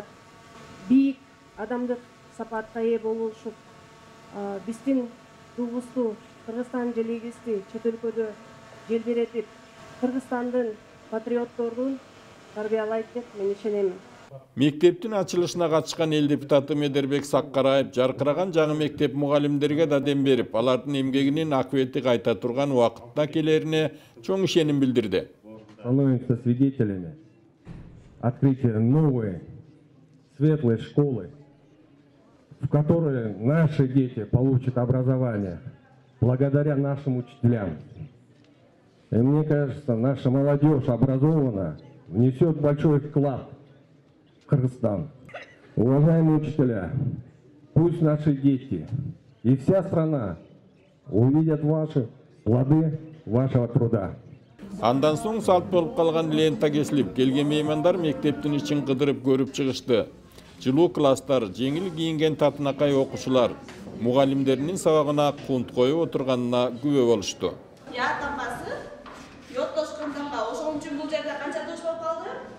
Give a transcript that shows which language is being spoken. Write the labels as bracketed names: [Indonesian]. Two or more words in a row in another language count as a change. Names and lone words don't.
[Kyrgyz] Бийик адамдык сапатка ээ болушуп, биздин тугусту Кыргызстан желегисти чет өлкөдө желбиретип, Кыргызстандын патриотторун тарбиялайт деп мен ишенем. Мектептин ачылышына катышкан эл депутаты Медербек Саккараев жаркыраган жаңы мектеп мугалимдерге да дем берип, алардын эмгегинин акыбети кайта турган убакытта келерине чоң ишеним билдирди. [Russian] Становимся свидетелями открытия новой светлой школы, в которой наши дети получат образование благодаря нашим учителям. И мне кажется, наша молодежь образована, внесет большой вклад в Кыргызстан. Уважаемые учителя, пусть наши дети и вся страна увидят ваши плоды вашего труда. [Kyrgyz] Андан соң салт болуп калган лента кесилип, келген меймандар мектептин ичин кыдырып көрүп чыгышты. Жылуу класстар, жеңил кийинген татынакай окуучулар мугалимдеринин сабагына кунт коюп отурганына күбө болушту. Я тамгасы, йоттошкон тамга, ошон үчүн бул жерде канча туш болуп калды?